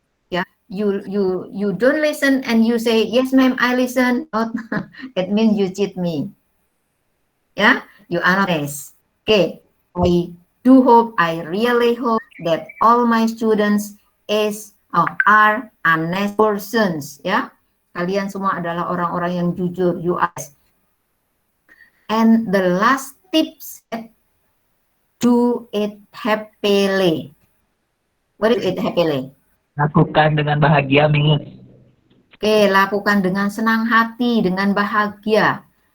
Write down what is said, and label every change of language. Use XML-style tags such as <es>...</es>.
<en>Yeah, you don't listen and you say, yes, ma'am, I listen. It means you cheat me. Yeah, you are honest. Okay, I do hope, I really hope that all my students are honest persons.</en> <id>Ya, kalian semua adalah orang-orang yang jujur.</id> <en>You are. And the last tips, do it happily. What is it happily?</en> <id>Lakukan dengan bahagia, Miss. Oke, lakukan dengan senang hati, dengan bahagia.</id>